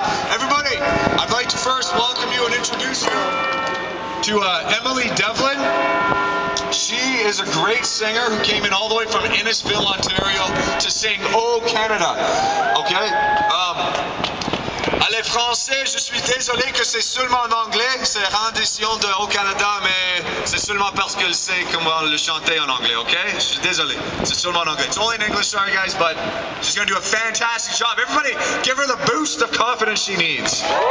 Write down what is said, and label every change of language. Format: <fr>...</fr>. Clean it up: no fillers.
<en>Everybody, I'd like to first welcome you and introduce you to Emily Devlin. She is a great singer who came in all the way from Innisfil, Ontario to sing Oh Canada. Okay?</en> <fr>Allez, français, je suis désolé que c'est seulement en anglais. C'est rendition de Au Canada, mais c'est seulement parce qu'elle sait comment le chanter en anglais, okay? Je suis désolé. C'est seulement en anglais.</fr> <en>It's only in English, sorry guys, but she's going to do a fantastic job. Everybody, give her the boost of confidence she needs.</en>